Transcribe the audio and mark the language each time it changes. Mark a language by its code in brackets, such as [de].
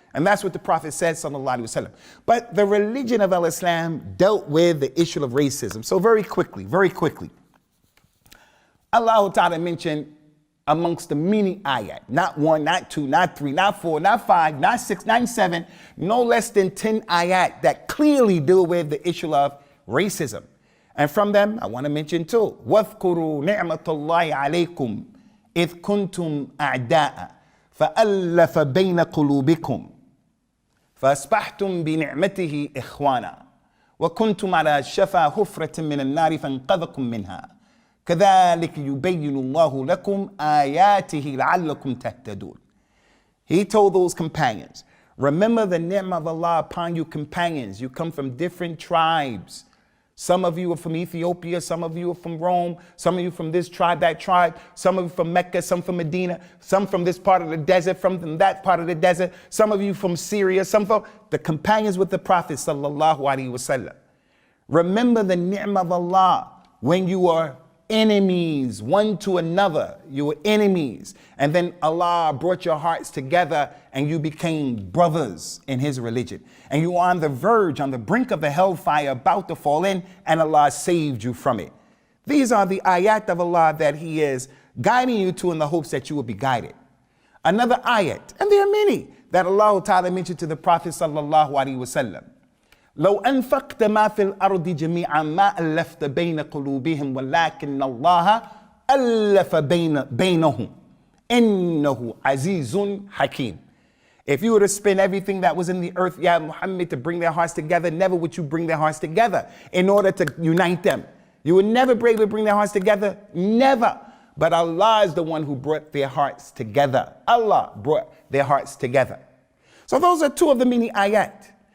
[en] And that's what the Prophet said, sallallahu alaihi wasallam. But the religion of Islam dealt with the issue of racism. So very quickly, Allah Ta'ala mentioned amongst the many ayat, not 1, not 2, not 3, not 4, not 5, not 6, not 7, no less than 10 ayat that clearly deal with the issue of racism. And from them, I want to mention too, [ar] وَاذْكُرُوا نِعْمَةَ اللَّهِ عَلَيْكُمْ إِذْ كُنْتُمْ أَعْدَاءً فَأَلَّفَ بَيْنَ قُلُوبِكُمْ فَأَصْبَحْتُمْ بِنِعْمَتِهِ إِخْوَانًا وَكُنْتُمْ عَلَى شَفَا حُفْرَةٍ مِّنَ النَّارِ فَانْقَذَكُم مِّنْهَا كَذَلِكَ يُبَيِّنُ اللَّهُ لَكُمْ آيَاتِهِ لَعَلَّكُمْ تَهْتَدُونَ. [en] He told those companions, remember the ni'mah of Allah upon you companions. You come from different tribes. Some of you are from Ethiopia, some of you are from Rome, some of you from this tribe, that tribe, some of you from Mecca, some from Medina, some from this part of the desert, from that part of the desert, some of you from Syria, some from the companions with the Prophet sallallahu alaihi wasallam. Remember the ni'mah of Allah when you are enemies one to another. You were enemies, and then Allah brought your hearts together and you became brothers in His religion, and you are on the verge, on the brink of the hellfire, about to fall in, and Allah saved you from it. These are the ayat of Allah that He is guiding you to in the hopes that you will be guided. Another ayat, and there are many that Allah Ta'ala mentioned to the Prophet sallallahu alaihi wasallam. [ar] لو أنفقت ما في الأرض جميعا ما ألفت بين قلوبهم ولكن الله ألف بينهم إنه عزيز حكيم. [en] If you were to spend everything that was in the earth, Ya Muhammad, to bring their hearts together, never would you bring their hearts together in order to unite them. You would never be able to bring their hearts together, never. But Allah is the one who brought their hearts together. Allah brought their hearts together. So those are two of the many ayat.